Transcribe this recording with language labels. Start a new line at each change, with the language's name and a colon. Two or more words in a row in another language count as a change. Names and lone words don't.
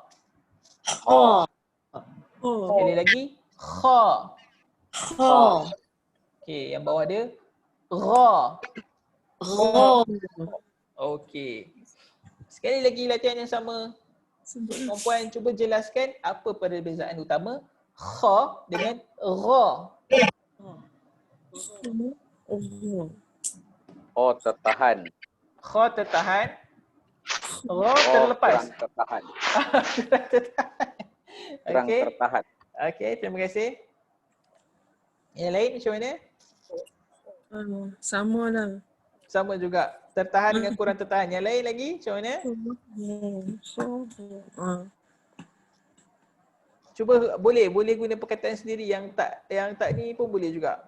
Malay: Sekali lagi kha. Okey, yang bawah dia ra. Okey. Sekali lagi latihan yang sama. Perempuan cuba jelaskan apa perbezaan utama kha dengan ra. Tertahan. Kha tertahan. Ra terlepas. Tertahan. Kurang Okey. Tertahan. Okey, terima kasih. Yang lain macam mana? Sama lah. Sama juga. Tertahan dengan kurang tertahan. Yang lain lagi macam mana? Cuba boleh guna perkataan sendiri yang tak ni pun boleh juga.